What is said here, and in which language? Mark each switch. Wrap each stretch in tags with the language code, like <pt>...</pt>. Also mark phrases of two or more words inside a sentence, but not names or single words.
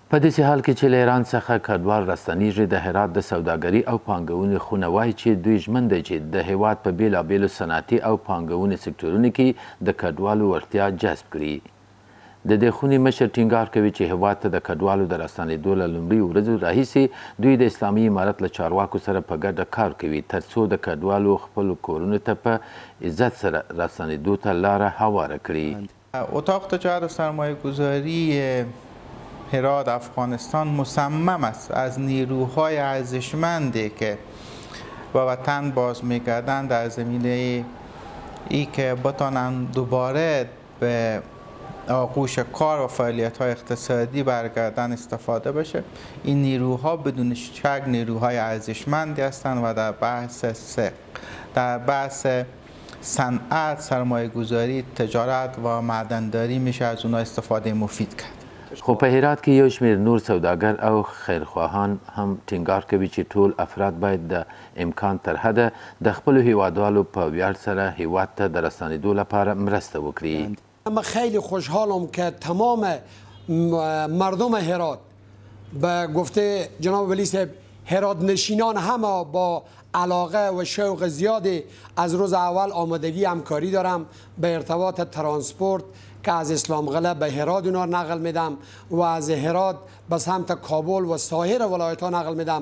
<ps>په داسې حال کې چې له ایران څخه کډوال راستنیږي، د هرات د سوداګري او پانګونې خونه وایي چې دوی ژمن دي چې د هیواد په بېلابېلو صنعتي او پانګونې سکتورونو کې د کډوالو وړتیا جذب کړي. د دې خونې مشر ټینګار کوي چې هیواد ته د کډوالو د راستنېدو له لومړیو ورځو راهیسې دوی د اسلامي امارت له چارواکو سره په ګډه کار کوي ترڅو د کډوالو خپلو کورونو ته په عزت سره راستنېدو ته لاره هواره کړي.</ps> <fa>اتاق تجارت سرمایه گذاری هرات افغانستان مصمم است از نیروهای ارزشمندی که به وطن باز میگردند در زمینه ای که بتانند دوباره به آغوش کار و فعالیت‌های اقتصادی برگردن استفاده بشه. این نیروها بدون شک نیروهای ارزشمندی هستند و در بحث صنعت، سرمایه گذاری، تجارت و معدنداری میشه از اونها استفاده مفید کرد.</fa> <ps>خو په هرات کې یو شمېر نور سوداګر او خیرخواهان هم ټینګار کوي چې ټول افراد باید د امکان تر حده د خپلو هیوادوالو په ویاړ سره هیواد ته د راستنېدو لپاره مرسته وکړي.</ps> <fa>من خیلی خوشحالم که تمام مردم هرات به گفته جناب ولی صاحب هرات نشینان همه با علاقه و شوق زیادی از روز اول آمادگی همکاری دارم به ارتباط ترانسپورت که از اسلام قلعه به هرات اونا نقل میدم و از هرات به سمت کابل و سایر ولایت ها نقل میدم.</fa>